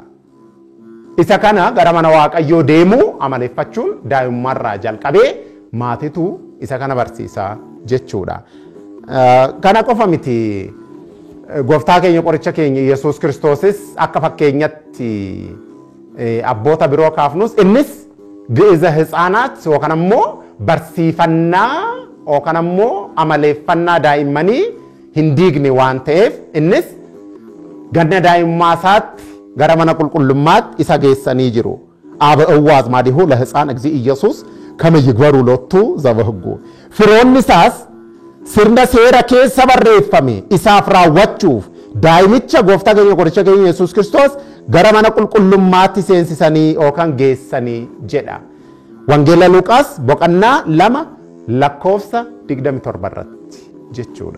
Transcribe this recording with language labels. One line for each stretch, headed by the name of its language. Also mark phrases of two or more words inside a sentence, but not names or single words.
Oromo: Isa kana gara mana waaqayyoo deemuu amaleeffachuun daa'imummaarraa jalqabee maatitu isa kana barsiisaa jechuudha. Kana qofa miti gooftaa keenya qoricha keenya Yesuus Kiristoosis akka fakkeenyatti abboota biroo kaafnus innis
Geez: ግዕዘ ሕፃናት
Oromo: yookaan ammoo barsiifannaa yookaan ammoo amaleeffannaa daa'immanii hin diigne waan ta'eef innis ganna daa'imummaa isaatti gara mana qulqullummaatti isa geessanii jiru.
Geez: አበእዋዝ ማዲሁ ለሕፃን እግዚእ ኢየሱስ ከመ ይግበሩ ሎቱ ዘበሕጉ
Oromo: firoonni isaas sirna seera keessa barreeffame isaaf raawwachuuf daa'imicha gooftaa keenya qoricha keenya Yesuus Kiristoos gara mana qulqullummaatti seensisanii yookaan geessanii jedha. Wangeela Luqaas boqonnaa 2 lakkoofsa 27 irratti jechuudha.